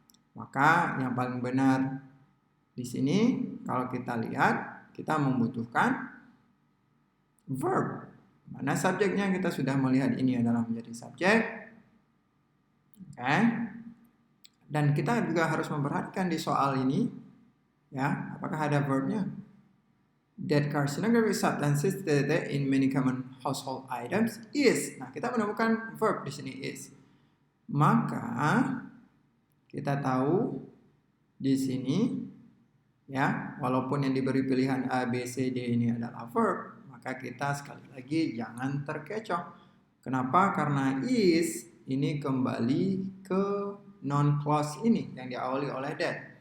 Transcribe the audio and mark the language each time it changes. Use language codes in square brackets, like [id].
[id] Maka yang paling benar di sini kalau kita lihat kita membutuhkan verb. Mana subjeknya kita sudah melihat ini adalah menjadi subjek. Oke. Dan kita juga harus memperhatikan di soal ini Ya, apakah ada verbnya? [en] That carcinogenic substances that in many common household items is. [id] Nah, kita menemukan verb di sini is. Maka kita tahu di sini ya, walaupun yang diberi pilihan A, B, C, D ini adalah verb, maka kita sekali lagi jangan terkecoh. Kenapa? Karena is ini kembali ke non clause ini yang diawali oleh that.